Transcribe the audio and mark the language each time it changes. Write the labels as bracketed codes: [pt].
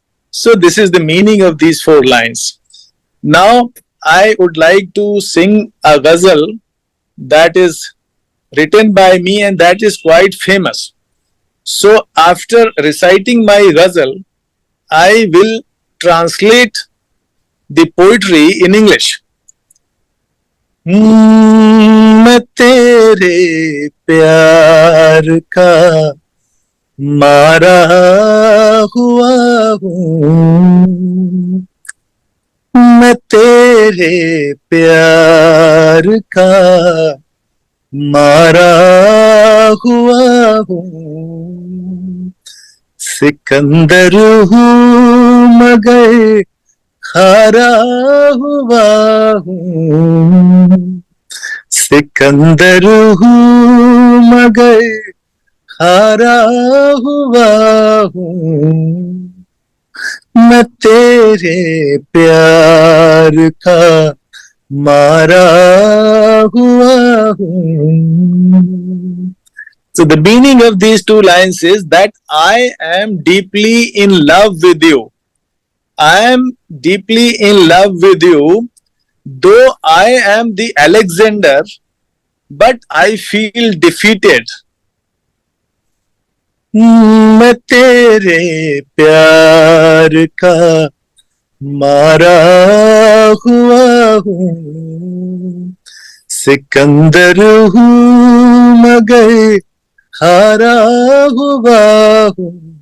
[en] So this is the meaning of these four lines. Now, I would like to sing a ghazal that is written by me and that is quite famous. So, after reciting my ghazal, I will translate the poetry in English. [hi] मैं तेरे प्यार का मारा हुआ हूँ. मैं तेरे प्यार का मारा हुआ हूँ. सिकंदर हूँ मगर हारा हुआ हूँ. सिकंदर हूँ मगर हारा हुआ हूँ. मैं तेरे प्यार का मारा हुआ हूँ. [en] So the meaning of these two lines is that I am deeply in love with you. I am deeply in love with you, though I am the Alexander, but I feel defeated. [hi] मैं तेरे प्यार का मारा हुआ हूँ, सिकंदर हूँ मगर हारा हुआ हूँ,